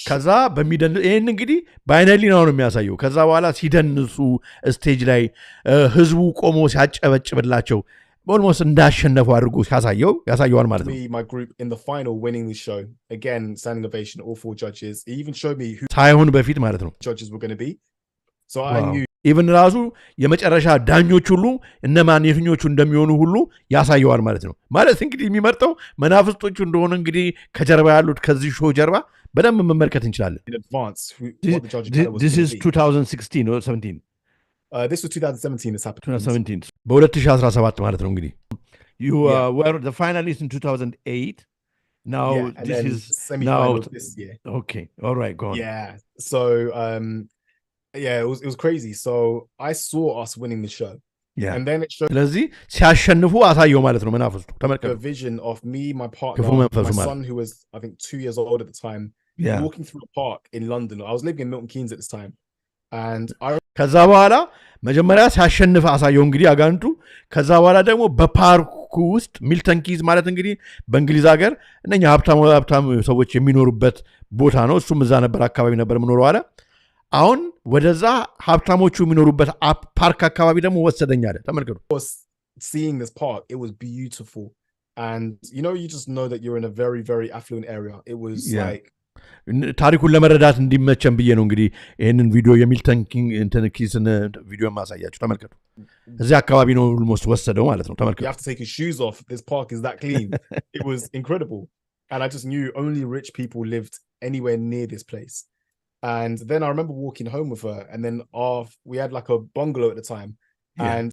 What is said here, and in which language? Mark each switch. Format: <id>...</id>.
<am>ከዛ ይሄን እንግዲህ በአይነሊ ነው የሚያሳየው ከዛ በኋላ ሲደንሱ ስቴጅ ላይ ህዝቡ ቆሞ ሲያጨበጭብላቸው almost እንዳሸነፉ አድርጎ ያሳየዋል ማለት ነው</am> <en>my group in the final winning the show again standing ovation all four judges he even showed me who</en> <am>ሳይሆን በፊት ማለት ነው</am> <en>judges were going to be so I knew</en> <am>even ራሱ የመጨረሻ ዳኞች ሁሉ እነማን የትኞቹ እንደሚሆኑ ሁሉ ያሳየዋል ማለት ነው ማለት እንግዲህ የሚመርጠው መናፍስቶቹ እንደሆነ እንግዲህ ከጀርባ ያሉት ከዚህ ሾው ጀርባ በደንብ መመልከት እንችላለን</am> <en>in advance what the judges this is 2016 or 17 this was 2017 this happened 2017</en> <am>በ2017 ማለት ነው እንግዲህ</am> <en>you were the finalist in 2008 now this is now this year okay all right go on yeah so yeah it was crazy so I saw us winning the show. Yeah. And then it showed</en> <am>ስለዚህ ሲያሸንፉ አሳየው ማለት ነው መናፍስቱ ተመልከቱ</am> <en>the vision of me my partner my son who was I think 2 years old at the time walking through a park in London. I was living in Milton Keynes at this time and</en> <am>ከዛ በኋላ መጀመሪያ ሲያሸንፍ አሳየው እንግዲህ አጋንቱ ከዛ በኋላ ደግሞ በፓርኩ ውስጥ ሚልተን ኪዝ ማለት እንግዲህ በእንግሊዝ ሀገር እነኛ ሀብታም ሰዎች የሚኖሩበት ቦታ ነው እሱም እዛ ነበር አካባቢ ነበር ምኖረው አለ አሁን ወደዛ ሀብታሞቹ የሚኖሩበት ፓርክ አካባቢ ደግሞ ወሰደኝ አለ ተመልከቱ</am> <en>seeing this park it was beautiful and you know you just know that you're in a very very affluent area it was like</en> <am>ታሪኩን ለመረዳት እንዲመቸን ብዬ ነው እንግዲህ ይሄንን ቪዲዮ የሚልተን ኪስን ቪዲዮ ማሳያችሁ ተመልከቱ እዚህ አካባቢ ነው almost ወሰደው ማለት ነው ተመልከቱ</am> <en>you have to take your shoes off this park is that clean it was incredible and I just knew only rich people lived anywhere near this place and then I remember walking home with her and then we had like a bungalow at the time and</en>